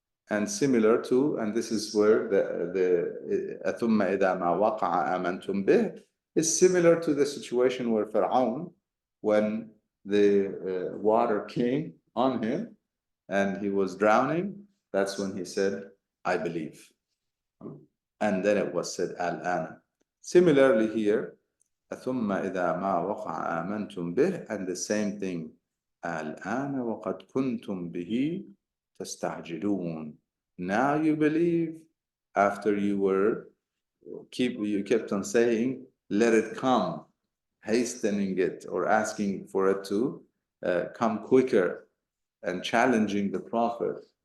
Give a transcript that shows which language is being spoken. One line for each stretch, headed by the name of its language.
English: And similar to, and this is where the
Arabic: أَثُمَّ إِذَا مَا وَقَعَ آمَنْتُمْ بِهِ
English: is similar to the situation where Fir'aun, when the water came on him and he was drowning, that's when he said, I believe. And then it was said, Al-Ana. Similarly here,
Arabic: ثُمَّ إِذَا مَا وَقَعَ آمَنْتُمْ بِهِ,
English: and the same thing,
Arabic: الْآنَ وَقَدْ كُنْتُمْ بِهِ تَسْتَعْجِلُونَ.
English: Now you believe, after you kept on saying, let it come, hastening it or asking for it to come quicker and challenging the Prophet.